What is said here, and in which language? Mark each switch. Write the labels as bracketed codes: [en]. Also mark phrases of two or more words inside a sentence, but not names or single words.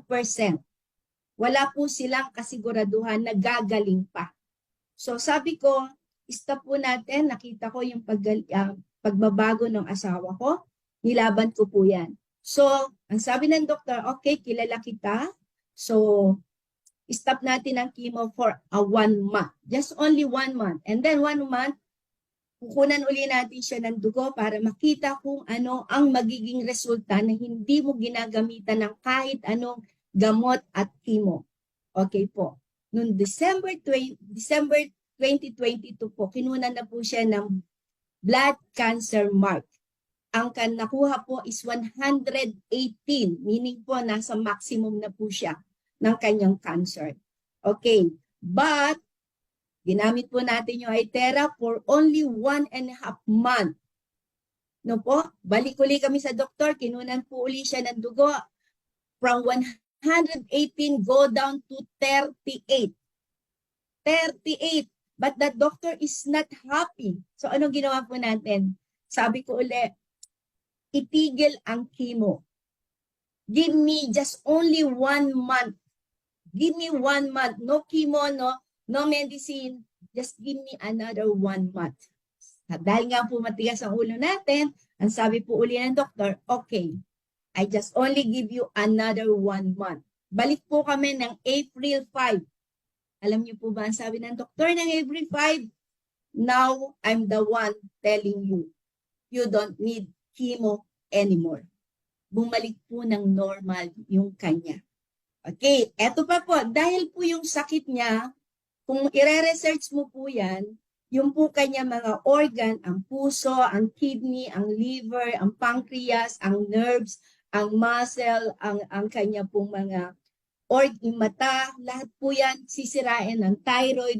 [tl] Wala po silang kasiguraduhan na gagaling pa. So sabi ko, stop po natin. Nakita ko yung pagbabago ng asawa ko. Nilaban ko po yan. So, ang sabi ng doktor, okay, kilala kita. So, stop natin ang chemo [en] for 1 month. Just only 1 month. And then 1 month, [tl] kukunan uli natin siya ng dugo para makita kung ano ang magiging resulta na hindi mo ginagamitan ng kahit anong gamot at chemo. Okay po. Noong December 2022 po, kinunan na po siya ng [en] blood cancer mark. [tl] Ang nakuha po is 118, meaning po nasa maximum na po siya ng kanyang cancer. Okay, but ginamit po natin yung iTera [en] for only 1.5 month. [tl] No po, balik uli kami sa doktor, kinunan po uli siya ng dugo [en] from 118 go down to 38. [tl] 38. [en] But the doctor is not happy. [tl] So anong ginawa po natin? Sabi ko uli, itigil ang chemo. [en] Give me just only 1 month. Give me 1 month. No chemo, no medicine. Just give me another 1 month. [tl] At dahil nga po matigas ang ulo natin, ang sabi po uli ng doktor, [en] okay, I just only give you another 1 month. [tl] Balik po kami ng April 5. Alam niyo po ba ang sabi ng doktor ng April 5? [en] Now, I'm the one telling you, you don't need chemo anymore. [tl] Bumalik po ng normal yung kanya. Okay, eto pa po, dahil po yung sakit niya, kung ire-research mo po yan, yung po kanya mga organ, ang puso, ang kidney, ang liver, ang pancreas, ang nerves, ang muscle, ang kanya pong mga mata, lahat po yan sisirain ng thyroid.